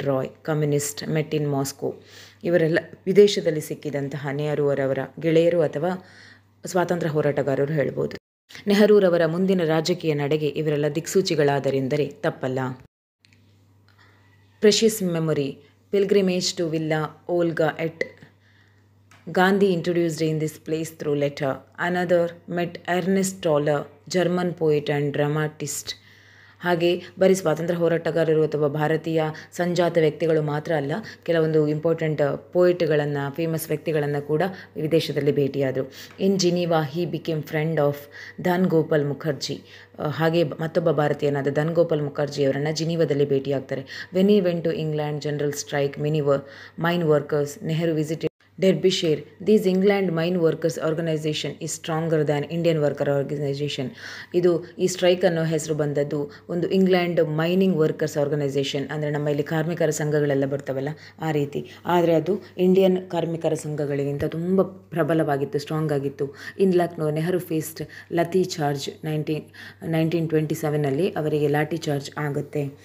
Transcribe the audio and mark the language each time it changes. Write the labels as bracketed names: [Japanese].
[Kannada] Roy, [English] Communist, met in Moscow. [Kannada] ಇವರೆಲ್ಲ ವಿದೇಶದಲ್ಲಿ ಸಿಕ್ಕಿದಂತಹ ನೆಹರೂರವರ ಗೆಳೆಯರು ಅಥವಾ ಸ್ವಾತಂತ್ರ್ಯ ಹೋರಾಟಗಾರರು ಹೇಳ್ಬೋದು. ನೆಹರೂರವರ ಮುಂದಿನ ರಾಜಕೀಯ ನಡೆಗೆ ಇವರೆಲ್ಲ ದಿಕ್ಸೂಚಿಗಳಾದರೆಂದರೆ ತಪ್ಪಲ್ಲ. [English] Precious memory, pilgrimage to Villa Olga at Gandhi introduced in this place through letter. Another met Ernest Toller, German poet and dramatist. [Kannada] ಹಾಗೆ ಬರೀ ಸ್ವಾತಂತ್ರ್ಯ ಹೋರಾಟಗಾರರು ಅಥವಾ ಭಾರತೀಯ ಸಂಜಾತ ವ್ಯಕ್ತಿಗಳು ಮಾತ್ರ ಅಲ್ಲ, ಕೆಲವೊಂದು ಇಂಪಾರ್ಟೆಂಟ್ ಪೋಯಿಟ್ಗಳನ್ನು, ಫೇಮಸ್ ವ್ಯಕ್ತಿಗಳನ್ನು ಕೂಡ ವಿದೇಶದಲ್ಲಿ ಭೇಟಿಯಾದರು. [English] In Geneva he became friend of Dhan Gopal Mukherjee. [Kannada] ಹಾಗೆ ಮತ್ತೊಬ್ಬ ಭಾರತೀಯನಾದ Dhan Gopal ಮುಖರ್ಜಿಯವರನ್ನು ಜಿನೀವಾದಲ್ಲಿ ಭೇಟಿಯಾಗ್ತಾರೆ. [English] When he went to England general strike mine workers, Nehru visited Derbyshire. This England Mine Workers Organization is stronger than Indian Worker Organization. [Kannada] ಇದು ಈ ಸ್ಟ್ರೈಕ್ ಅನ್ನೋ ಹೆಸರು ಬಂದದ್ದು ಒಂದು ಇಂಗ್ಲೆಂಡ್ ಮೈನಿಂಗ್ ವರ್ಕರ್ಸ್ ಆರ್ಗನೈಸೇಷನ್, ಅಂದರೆ ನಮ್ಮ ಇಲ್ಲಿ ಕಾರ್ಮಿಕರ ಸಂಘಗಳೆಲ್ಲ ಬರ್ತವಲ್ಲ ಆ ರೀತಿ. ಆದರೆ ಅದು ಇಂಡಿಯನ್ ಕಾರ್ಮಿಕರ ಸಂಘಗಳಿಗಿಂತ ತುಂಬ ಪ್ರಬಲವಾಗಿತ್ತು, ಸ್ಟ್ರಾಂಗ್ ಆಗಿತ್ತು. [English] In Lucknow Nehru faced lathi charge. [Kannada] 1927 ಅವರಿಗೆ ಲಾಠಿ ಚಾರ್ಜ್ ಆಗುತ್ತೆ.